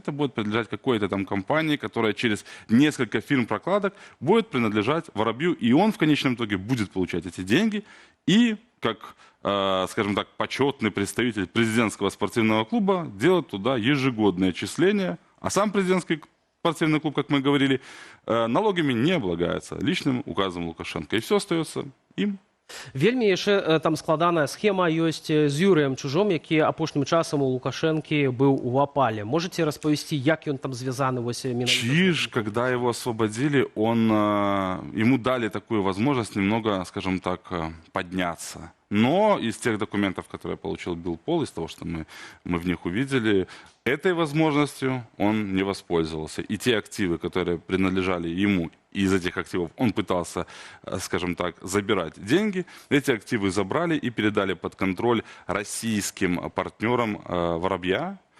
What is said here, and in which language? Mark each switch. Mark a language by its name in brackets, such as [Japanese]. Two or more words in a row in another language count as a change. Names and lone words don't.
[Russian] Это будет принадлежать какой-то там компании, которая через несколько фирм-прокладок будет принадлежать Воробью, и он в конечном итоге будет получать эти деньги. И как, скажем так, почетный представитель президентского спортивного клуба делать туда ежегодное отчисление. А сам президентский спортивный клуб, как мы говорили, налогами не облагается личным указом Лукашенко. И все остается им. [Belarusian] Вельмі яшчэ там складаная схема ёсць з Юрыем Чужом, які апошнім часам у Лукашэнкі быў у апале. Можете распавесці, як ён там звязаны вось менавіта? [Russian] Чиж, когда его освободили, ему дали такую возможность немного, скажем так, подняться. Но из тех документов, которые получил Белпол, из того, что мы в них увидели, этой возможностью он не воспользовался. И те активы, которые принадлежали ему, из этих активов он пытался, скажем так, забирать деньги, эти активы забрали и передали под контроль российским партнерам Воробья.